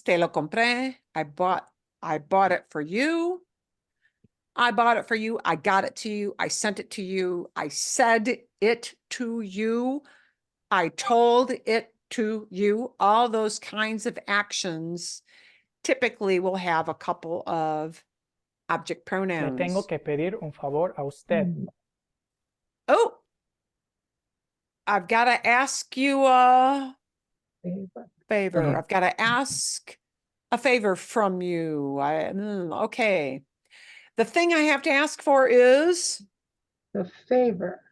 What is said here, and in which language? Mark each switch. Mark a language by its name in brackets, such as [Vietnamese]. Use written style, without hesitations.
[English] Te lo compré. I bought it for you. I bought it for you. I got it to you. I sent it to you. I said it to you. I told it to you. All those kinds of actions typically will have a couple of object [Spanish] Le [English] pronouns. [Spanish] tengo que pedir un favor a usted. [English] Oh, I've got to ask you a favor. I've got to ask a favor from you. Okay. The thing I have to ask for is The favor.